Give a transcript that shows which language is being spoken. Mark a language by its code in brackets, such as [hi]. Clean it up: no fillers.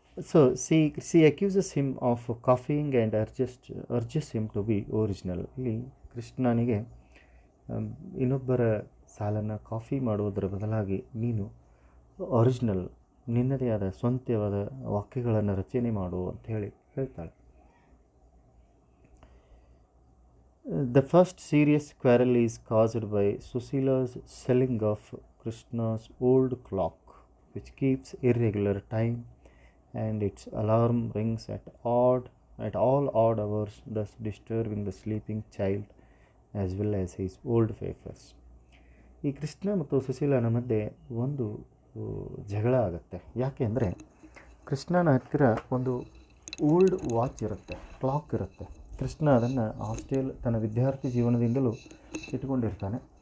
[en] So she accuses him of copying and urges him to be original. [kn] ಇಲ್ಲಿ ಕೃಷ್ಣನಿಗೆ ಇನ್ನೊಬ್ಬರ ಸಾಲನ್ನು ಕಾಫಿ ಮಾಡುವುದರ ಬದಲಾಗಿ ನೀನು ಒರಿಜಿನಲ್, ನಿನ್ನದೇ ಆದ ಸ್ವಂತವಾದ ವಾಕ್ಯಗಳನ್ನು ರಚನೆ ಮಾಡು ಅಂತ ಹೇಳ್ತಾಳೆ. [en] The first serious quarrel is caused by Susila's selling of Krishna's old clock, which keeps irregular time, and its alarm rings at all odd hours, thus disturbing the sleeping child as well as his old favors. [kn] ಈ ಕೃಷ್ಣ ಮತ್ತು ಸುಶೀಲನ ಮಧ್ಯೆ ಒಂದು ಜಗಳ ಆಗುತ್ತೆ. ಯಾಕೆ ಅಂದರೆ, ಕೃಷ್ಣನ ಹತ್ತಿರ ಒಂದು ಓಲ್ಡ್ ವಾಚ್ ಇರುತ್ತೆ, ಕ್ಲಾಕ್ ಇರುತ್ತೆ. ಕೃಷ್ಣ ಅದನ್ನು ತನ್ನ ವಿದ್ಯಾರ್ಥಿ ಜೀವನದಿಂದಲೂ ಇಟ್ಕೊಂಡಿರ್ತಾನೆ.